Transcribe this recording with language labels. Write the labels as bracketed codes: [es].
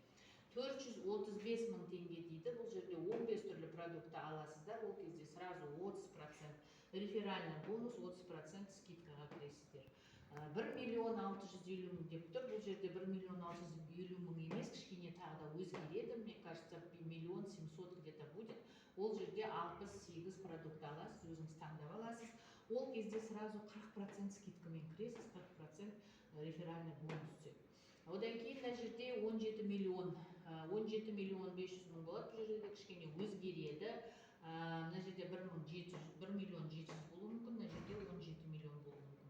[kk] 435 000 теңге дейді. Бұл жерде 15 түрлі продукты аласыздар. Ол кезде сразу 30% [ru] реферальный бонус, [kk] 30% скидкаға кіресіздер. 1 650 000 деп тұр. Бұл жерде 1 650 000 емес, кішкене тағда өзгереді. [ru] Мне кажется, 1 700 000 где-то будет. [kk] Ол жерде 68 продукт аласыз, өзіңіз таңдап аласыз. Ол кезде сразу 40% скидкамен кіресіз, 40% [ru] реферальный бонус [kk] түседі. Одан кейін мына жерде 17 миллион 500 000 болады. Бұл жерде кішкене өзгереді. Мына жерде 1 миллион 700 болуы мүмкін, мына жерде 17 миллион болуы мүмкін.